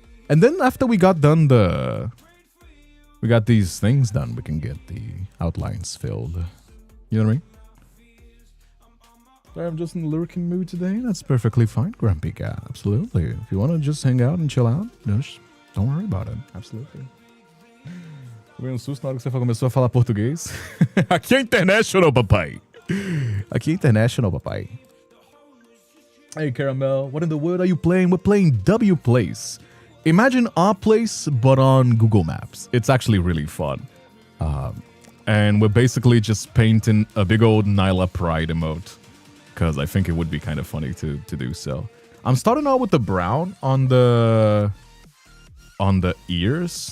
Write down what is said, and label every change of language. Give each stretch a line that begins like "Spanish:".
English: And then after we got done we got these things done, we can get the outlines filled. You know what I mean? I'm just in the lurking mood today. That's perfectly fine, Grumpy Cat. Absolutely. If you want to just hang out and chill out, just don't worry about it. Absolutely.
Portuguese: Tomei susto na hora que você começou a falar português. Aqui é international, papai. Aqui é international, papai.
English: Hey, Caramel. What in the world are you playing? We're playing Wplace. Imagine our place, but on Google Maps. It's actually really fun. And we're basically just painting a big old Nyla Pride emote. Because I think it would be kind of funny to do so. I'm starting out with the brown on the ears.